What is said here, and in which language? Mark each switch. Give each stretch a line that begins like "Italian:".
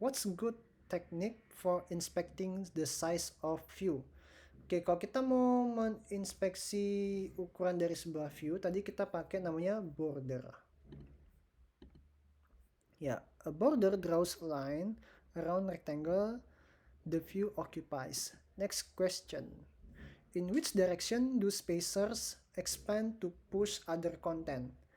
English: What's good technique for inspecting the size of view?
Indonesian: Oke, kalau kita mau menginspeksi ukuran dari sebuah view, tadi kita pakai namanya border.
English: Ya, a border draws a line around rectangle the view occupies. Next question. In which direction do spacers expand to push other content?